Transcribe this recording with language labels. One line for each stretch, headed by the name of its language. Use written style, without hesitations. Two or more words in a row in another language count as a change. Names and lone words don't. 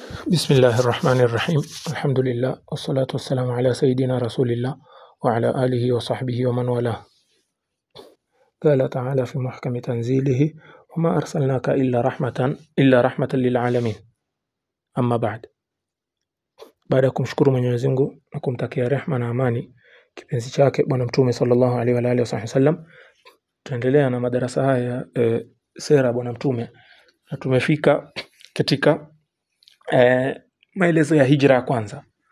Arabic: بسم الله الرحمن الرحيم. الحمد لله والصلاة والسلام على سيدنا رسول الله وعلى آله وصحبه ومن والاه. قال تعالى في محكم تنزيله: وما أرسلناك إلا رحمة للعالمين. أما بعد
Swahili: kumshukuru Mwenyezi Mungu na kumtakia rehema na amani kipenzi chake bwana mtume
Arabic: صلى الله عليه وعلى آله وسلم,
Swahili: tuendelea na madarasa haya sera bwana mtume, na tumefika katika maelezo ya hijra ya kwanza.